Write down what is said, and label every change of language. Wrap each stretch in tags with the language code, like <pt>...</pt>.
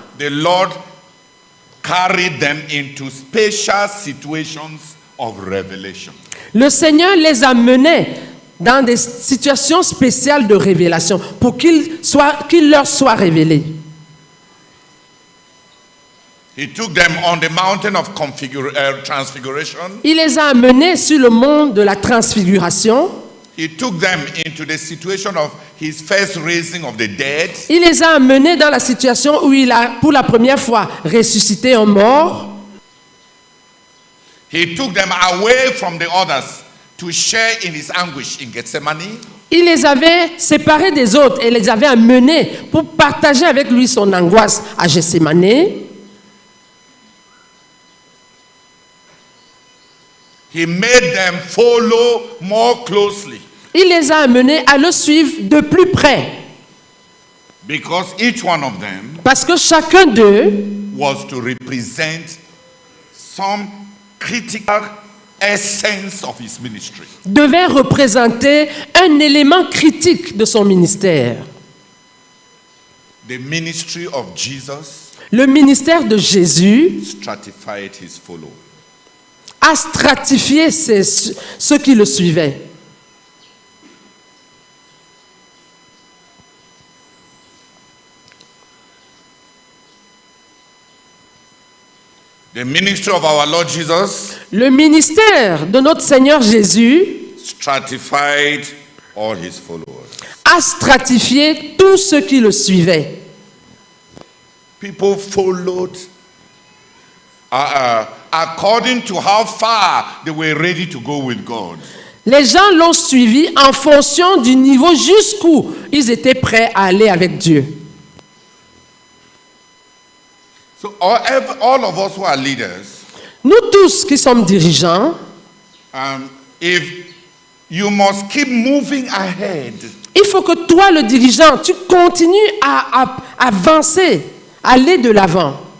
<en>the Lord carried them into special situations of revelation.</en> <fr>le Seigneur les amenait dans des situations spéciales de révélation pour qu'il leur soit révélé.</fr> <en>He took them on the mountain of transfiguration.</en> <fr>Il les a amenés sur le mont de la transfiguration.</fr> <en>He took them into the situation of his first raising of the dead.</en> <fr>Il les a amenés dans la situation où il a, pour la première fois, ressuscité un mort.</fr> <en>He took them away from the others to share in his anguish in Gethsemane.</en> <fr>Il les avait séparés des autres et les avait amenés pour partager avec lui son angoisse à Gethsemane.</fr> <en>He made them follow more closely</en> <fr>Il les a amenés à le suivre de plus près.</fr> <en>because each one of them</en> <fr>Parce que chacun d'eux</fr> <en>was to represent some critical essence of his ministry.</en> <fr>devait représenter un élément critique de son ministère.</fr> <en>The ministry of Jesus</en> <fr>Le ministère de Jésus</fr> <en>stratified his followers.</en> <fr>a stratifié ceux qui le suivaient.</fr> <en>The ministry of our Lord Jesus</en> <fr>Le ministère de notre Seigneur Jésus</fr> <en>stratified all his followers.</en> <fr>a stratifié tous ceux qui le suivaient.</fr> <en>People followed according to how far they were ready to go with God.</en> <fr>Les gens l'ont suivi en fonction du niveau jusqu'où ils étaient prêts à aller avec Dieu.</fr> <en>So all of us who are leaders,</en> <fr>Nous tous qui sommes dirigeants,</fr> <en>if you must keep moving ahead,</en> <fr>il faut que toi, le dirigeant, tu continues à avancer, à aller de l'avant,</fr>